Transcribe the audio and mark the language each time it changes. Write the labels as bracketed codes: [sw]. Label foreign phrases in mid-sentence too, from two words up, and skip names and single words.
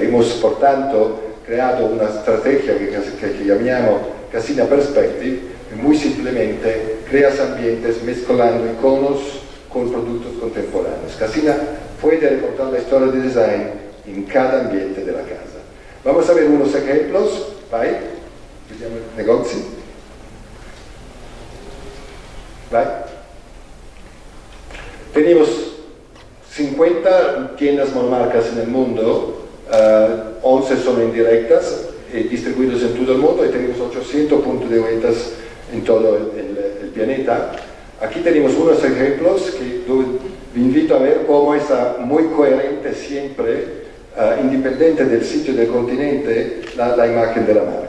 [es] Hemos, por tanto, creado una estrategia que llamamos Cassina Perspective, y muy simplemente creas ambientes mezclando iconos con productos contemporáneos. Cassina puede contar la historia de design en cada ambiente de la casa. Vamos a ver unos ejemplos. [it] Vai, vediamo i negozi. Vai. [es] Tenemos 50 tiendas monomarcas en el mundo, 11 son indirectas, distribuidos en todo el mundo, y tenemos 800 puntos de ventas en todo el planeta. Aquí tenemos unos ejemplos que [it] vi invito [es] a ver cómo está muy coherente siempre, independiente del sitio del continente, la imagen de la marca.